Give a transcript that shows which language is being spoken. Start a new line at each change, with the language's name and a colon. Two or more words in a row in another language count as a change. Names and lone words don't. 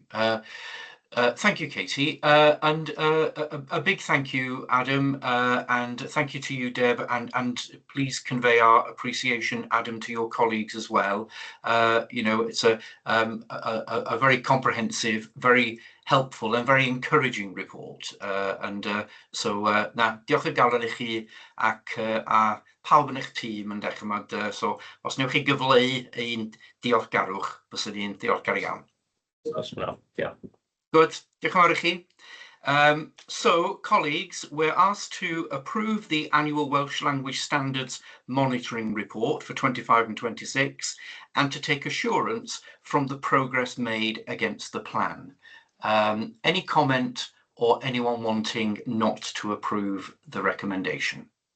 English: Thank you, Katie, and a big thank you, Adam, and thank you to you, Deb, and please convey our appreciation, Adam, to your colleagues as well. It's a very comprehensive, very helpful and very encouraging report, so
Welsh: na diolch o galon I chi ac a pawb yn eich tîm yn dechrau, so os newch chi gyfleu ein diolchgarwch, byswn ni'n diolchgar iawn.
English: Yeah. Good.
Welsh: Diolch yn fawr I chi.
English: So, colleagues, we're asked to approve the annual Welsh Language Standards Monitoring Report for 25 and 26, and to take assurance from the progress made against the plan. Any comment or anyone wanting not to approve the recommendation?